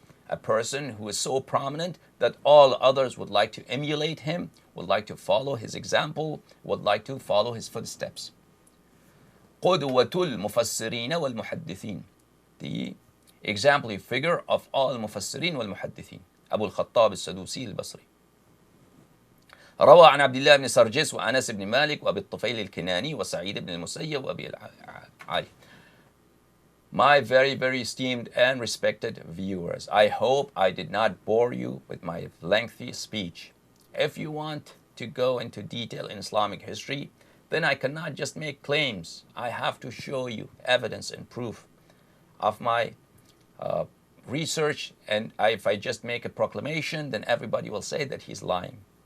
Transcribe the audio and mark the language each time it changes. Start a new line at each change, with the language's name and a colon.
English: A person who is so prominent that all others would like to emulate him, would like to follow his example, would like to follow his footsteps.
Arabic: قدوة المفسرين والمحدثين.
English: The exemplary figure of all
Arabic: المفسرين والمحدثين. أبو الخطاب السدوسي البصري. روى عن عبد الله بن سرجس وأنس بن مالك وأبي الطفيل الكناني وسعيد بن المسيب وأبي علي.
English: My very, very esteemed and respected viewers, I hope I did not bore you with my lengthy speech. If you want to go into detail in Islamic history, then I cannot just make claims. I have to show you evidence and proof of my research, and if I just make a proclamation, then everybody will say that he's lying.